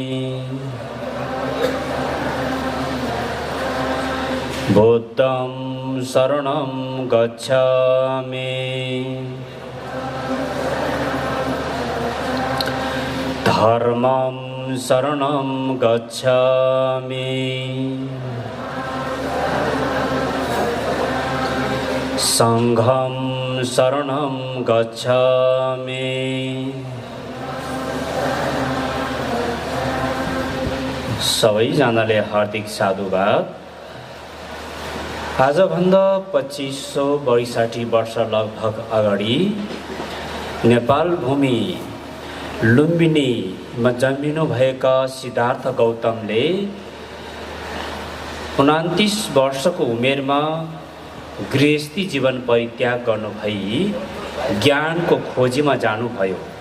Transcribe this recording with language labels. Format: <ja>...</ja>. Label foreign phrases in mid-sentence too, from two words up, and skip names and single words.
<pi>बुद्धं शरणं गच्छामि, धर्मं शरणं गच्छामि, संघं शरणं गच्छामि।</pi> <ne>सबैजनाले हार्दिक साधुवाद। आजभन्दा 2562 वर्ष लगभग अगाडि नेपाल भूमि लुम्बिनीमा जन्मिनु भएका सिद्धार्थ गौतमले 29 वर्षको उमेरमा गृहस्थी जीवन परित्याग गर्नुभई ज्ञानको खोजीमा जानुभयो।</ne>